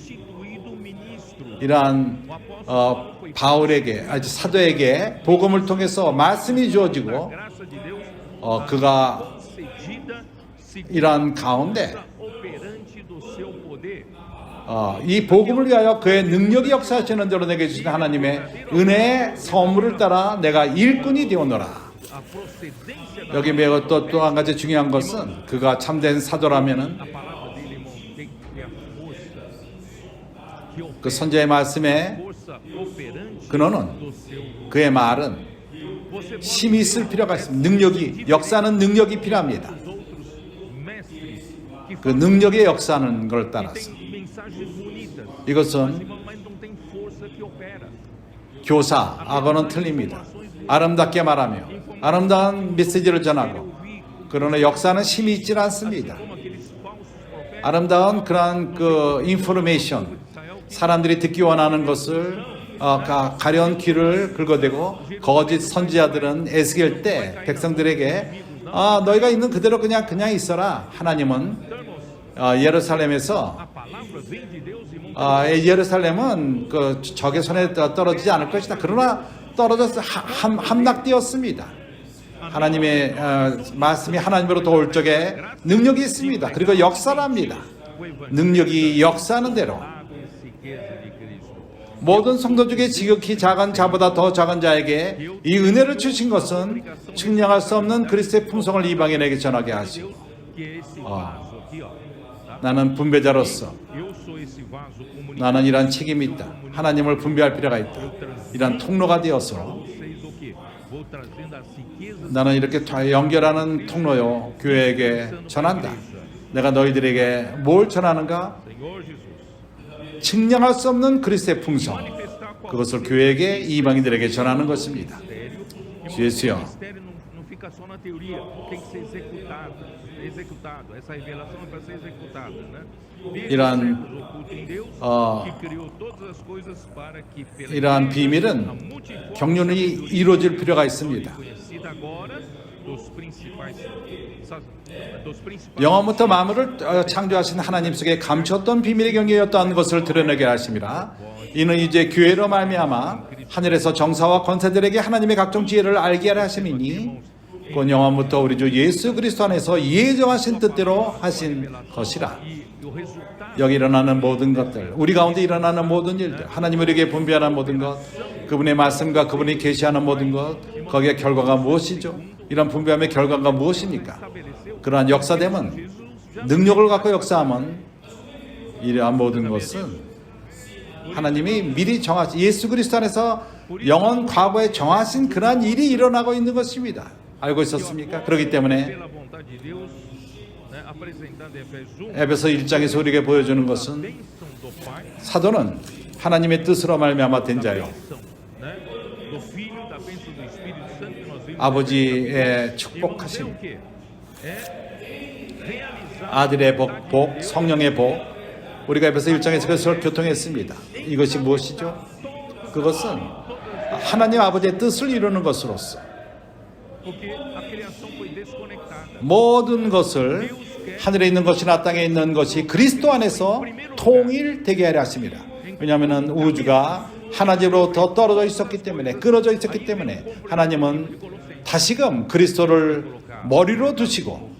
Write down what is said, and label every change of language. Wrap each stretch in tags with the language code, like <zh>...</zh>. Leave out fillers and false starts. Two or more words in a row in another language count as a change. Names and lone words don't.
<ko>이러한 바울에게 사도에게 복음을 통해서 말씀이 주어지고 그가 이러한 가운데 이 복음을 위하여 그의 능력이 역사하시는 대로 내게 주신 하나님의 은혜의 선물을 따라 내가 일꾼이 되었노라. 여기 매우 또 한 가지 중요한 것은 그가 참된 사도라면은 그 선지자의 말씀에</ko> <pt>força operante</pt> <ko>근원은</ko> <pt>do seu.</pt> <ko>그의 말은</ko> <pt>Você pode</pt> <ko>힘이 있을 필요가 있습니다. 능력이 역사는 능력이 필요합니다.</ko> <pt>os outros mestres que</pt> <ko>그 능력의 역사는 걸 따라서</ko> <pt>têm mensagens bonitas,</pt> <ko>이것은</ko> <pt>mas não tem força que opera.</pt> <ko>교사하고는 틀립니다. 아름답게 말하며 아름다운 메시지를 전하고 그러나 역사는 힘이 있지 않습니다.</ko> <pt>Como aqueles falsos profetas,</pt> <ko>아름다운 그러한 그 인포메이션 사람들이 듣기 원하는 것을 가려운 귀를 긁어대고 거짓 선지자들은 에스겔 때 백성들에게 너희가 있는 그대로 그냥 있어라. 하나님은 예루살렘에서</ko> <pt>a palavra vem de Deus, irmão.</pt> <ko>예루살렘은 그 적의 손에 떨어지지 않을 것이다. 그러나 떨어져서 함락되었습니다. 하나님의 말씀이 하나님으로부터 올 적에 능력이 있습니다. 그리고 역사랍니다. 능력이 역사하는 대로</ko> <pt>Riqueza de Cristo.</pt> <ko>모든 성도 중에 지극히 작은 자보다 더 작은 자에게 이 은혜를 주신 것은 측량할 수 없는 그리스도의 풍성을 이방인에게 전하게 하시고</ko> <pt>Que é esse vaso aqui, ó. Tá?</pt> <ko>나는 분배자로서</ko> <pt>Eu sou esse vaso comunicador.</pt> <ko>나는 이러한 책임이 있다. 하나님을 분배할 필요가 있다. 이러한 통로가 되어서</ko> <pt>Vocês o quê? Vou trazendo as riquezas</pt> <ko>나는 이렇게 다 연결하는 통로요 교회에게 전한다. 내가 너희들에게 뭘 전하는가?</ko> <pt>Senhor Jesus.</pt> <ko>측량할 수 없는 그리스도의 풍성</ko> <pt>Manifestar com</pt> <ko>그것을 교회에게 이방인들에게 전하는 것입니다.</ko> <pt>mistério.</pt> <ko>주 예수여,</ko> <pt>O mistério não fica só na teoria, tem que ser executado. Essa revelação é para ser executada, né? Desde</pt> <ko>이러한,</ko> <pt>os séculos oculto em Deus, que criou todas as coisas para que pela</pt> <ko>이러한</ko> <pt>igreja,</pt> <ko>비밀은</ko> <pt>a multiforme</pt> <ko>경륜이 이루어질 필요가 있습니다.</ko> <pt>conhecida agora dos principais</pt> <ko>영원부터 만물을 창조하신 하나님 속에 감추었던 비밀의 경계였던 것을 드러내게 하심이라. 이는 이제 교회로 말미암아 하늘에서 정사와 권세들에게 하나님의 각종 지혜를 알게 하려 하심이니 곧 영원부터 우리 주 예수 그리스도 안에서 예정하신 뜻대로 하신 것이라.</ko> <pt>e o resultado</pt> <ko>여기 일어나는 모든 것들, 우리 가운데 일어나는 모든 일들, 하나님 우리에게 분배하는 모든 것, 그분의 말씀과 그분이 계시하는 모든 것, 거기에 결과가 무엇이죠? 이런 분배함의 결과가 무엇입니까? 그러한 역사됨은 능력을 갖고 역사하면 이러한 모든 것은 하나님이 미리 정하신 예수 그리스도 안에서 영원 과거에 정하신 그러한 일이 일어나고 있는 것입니다. 알고 있었습니까? 그렇기 때문에</ko> <pt>pela vontade de Deus, né, apresentada em Efésios 1,</pt> <ko>에베소 1장에서 우리에게 보여주는 것은</ko> <pt>bênção do Pai,</pt> <ko>사도는 하나님의 뜻으로 말미암아 된 자요</ko> <pt>bênção, né, do Filho, da bênção do Espírito Santo que nós vimos.</pt> <ko>아버지의</ko> <pt>E vamos ver</pt> <ko>축복하심,</ko> <pt>o quê? É realizar</pt> <ko>아들의 복, 성령의 복, 우리가 에베소 1장에서 그것을 교통했습니다. 이것이 무엇이죠? 그것은 하나님 아버지의 뜻을 이루는 것으로서</ko> <pt>porque a criação foi desconectada.</pt> <ko>모든 것을 하늘에 있는 것이나 땅에 있는 것이 그리스도 안에서 통일되게 하려 하십니다. 왜냐하면 우주가 하나님으로부터 떨어져 있었기 때문에 끊어져 있었기 때문에 하나님은 다시금 그리스도를 머리로 두시고</ko>